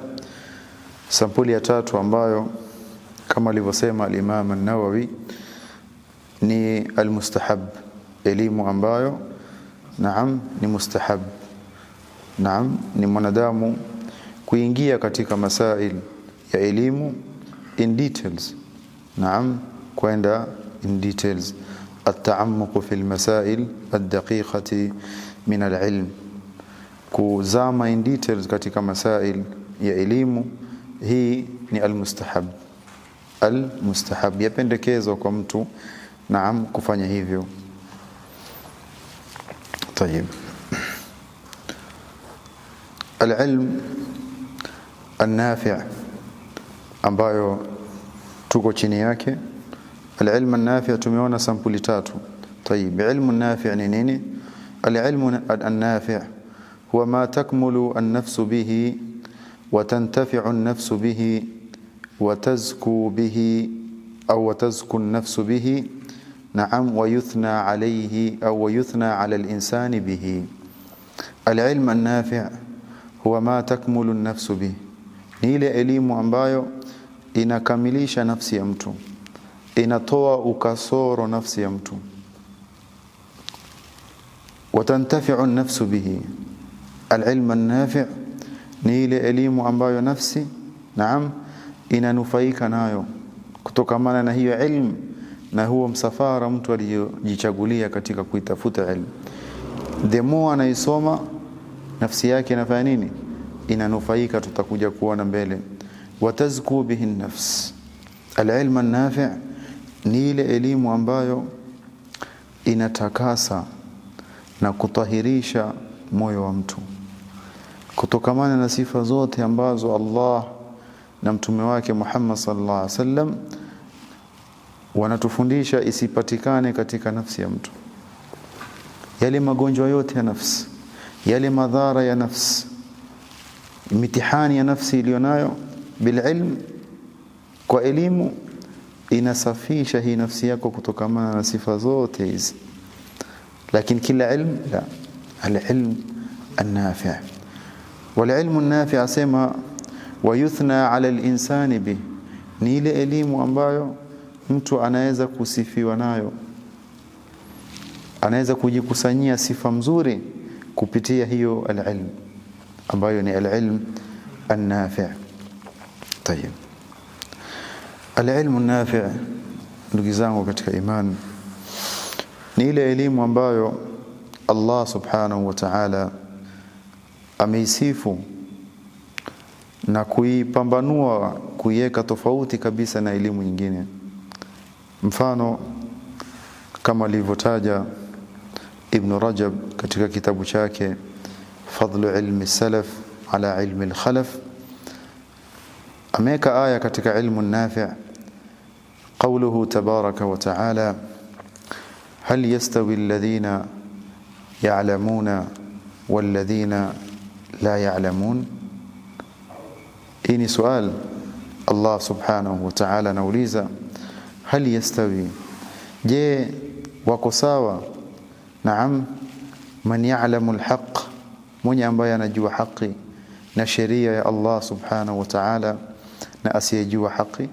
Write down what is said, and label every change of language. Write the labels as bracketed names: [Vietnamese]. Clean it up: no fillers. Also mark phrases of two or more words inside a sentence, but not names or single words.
[Swahili] Sampuli ya tatu ambayo kama alivyosema al-Imam an-Nawawi ni al-mustahab, elimu ambayo naam ni mustahab. Naam, ni mwanadamu kuingia katika masail ya elimu [English] in details. [Swahili] Naam, kwenda [English] in details, [Arabic] التعمق في المسائل الدقيقة من العلم, [Swahili] kuzama [English] in details [Swahili] katika masail ya elimu. Hii ni al-mustahab. Al-mustahab yapendekezwa kwa mtu, naam, kufanya hivyo. Tayeb. [Arabic] العلم النافع' [Swahili] ambayo tuko chini yake. [Arabic] العلم النافع' [Swahili] tumeona sampuli tatu. Tayeb, [Arabic] العلم النافع' [Swahili] ni nini? [Arabic] العلم النافع هو ما تكمل النفس به وتنتفع النفس به وتزكو به أو تزكو النفس به، نعم، ويثنى عليه أو يثنى على الإنسان به. العلم النافع هو ما تكمل النفس به, [Swahili] ni ile elimu ambayo inakamilisha nafsi ya mtu, inatoa ukasoro nafsi ya mtu. [Arabic] وتنتفع النفس به, العلم النافع' [Swahili] ni ile elimu ambayo nafsi, naam, inanufaika nayo kutokamana na hiyo ilmu na huo msafara mtu aliyojichagulia katika kuitafuta ilmu. [English] The more [Swahili] anaisoma, nafsi yake inafanya nini? Inanufaika, tutakuja kuona mbele. [Arabic] وتزكو به النفس, العلم النافع' [Swahili] ni ile elimu ambayo inatakasa na kutahirisha moyo wa mtu kutokamana na sifa zote ambazo Allah na mtume wake Muhammad [Arabic] صلى الله عليه وسلم [Swahili] wanatufundisha isipatikane katika nafsi ya mtu. Yale magonjwa yote ya nafsi, yale madhara ya nafsi, mitihani ya nafsi iliyonayo, [Arabic] بالعلم, [Swahili] kwa elimu inasafisha hii nafsi yako kutokamana na sifa zote hizi. Lakini kila ilmu la, [Arabic] العلم النافع'. والعلم النافع' [Swahili] asema [Arabic] ويثنى على الإنسان ب, [Swahili] ni ile elimu ambayo mtu anaweza kusifiwa nayo, anaweza kujikusanyia sifa mzuri kupitia hiyo al-ilm ambayo ni [Arabic] العلم النافع'. [Swahili] Tayeb, [Arabic] العلم النافع' [Swahili] ndugu zangu katika imani ni ile elimu ambayo Allah [Arabic] سبحانه وتعالى [Swahili] ameisifu na kuipambanua, kuiweka tofauti kabisa na elimu nyingine. Mfano kama alivyotaja Ibn Rajab katika kitabu chake Fadlu ilmi salaf ala ilmi al-khalaf, ameka aya katika [Arabic] العلم النافع', قوله تبارك وتعالى هل يستوي الذين يعلمون والذين لا يعلمون. [Swahili] Hii ni swali Allah [Arabic] سبحانه وتعالى [Swahili] anauliza, [Arabic] هل يستوي, [Swahili] je wako sawa? Naam, [Arabic] من يعلم الحق, [Swahili] mwenye ambaye anajua haki, na sheria ya Allah [Arabic] سبحانه وتعالى [Swahili] na asiyejua haki?